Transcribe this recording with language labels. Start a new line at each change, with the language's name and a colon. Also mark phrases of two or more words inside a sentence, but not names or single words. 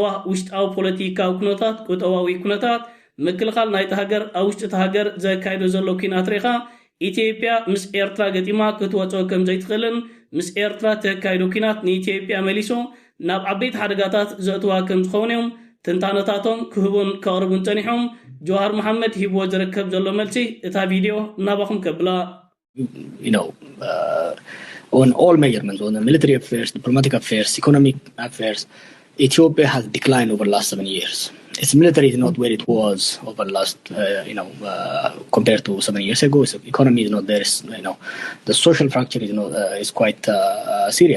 Tigrinya: ውሽጣዊ ፖለቲካዊ ኩነታት ቁጠባዊ ኩነታት ምክልኻል ናይቲ ሃገር ኣብ ውሽጢ እቲ ሃገር ዘካይዶ ዘሎ ኩናት ሪኻ ኢትዮጵያ ምስ ኤርትራ ገጢማ ክትወፅኦ ከም ዘይትኽእልን ምስ ኤርትራ ተካይዶ ኩናት ንኢትዮጵያ መሊሱ ናብ ዓበይቲ ሓደጋታት ዘእትዋ ከም ዝኸውን እዮም ትንታነታቶም ክህቡን ከቕርቡን ጸኒሖም ጆሃር መሐመድ ሂብዎ ዝርከብ ዘሎ መልሲ እታ ቪድዮ ናባኹም ከብላ
English: on all measurements, on the military affairs, diplomatic affairs, economic affairs, Ethiopia has declined over the last 7 years. Its military is not where it was over the last, compared to 7 years ago. Its economy is not there. The social fracture is quite serious.